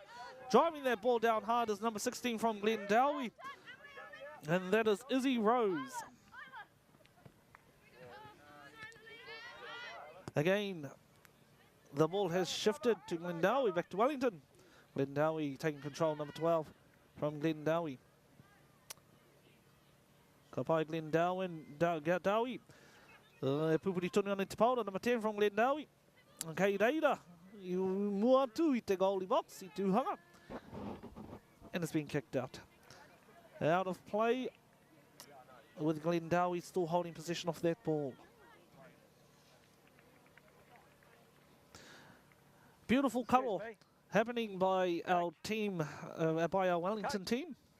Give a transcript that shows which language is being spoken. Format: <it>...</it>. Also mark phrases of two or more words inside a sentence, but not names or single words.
<en>Driving their ball down hard is number 16 from Glendowie, and that is Izzy Rose. Again, the ball has shifted to Glendowie, back to Wellington. Glendowie taking control, number 12 from Glendowie.</en> <mi>Kapai Glendowie. Pupuri tonu ana te paura,</mi> <en>number 10 from Glendowie.</en> <mi>Kei reira, I mua atu I te</mi> <en>goalie box,</en> <mi>I tūhanga.</mi> <en>And it's been kicked out. Out of play, with Glendowie still holding possession of that ball. Beautiful cuddle happening by our team, by our Wellington team.</en>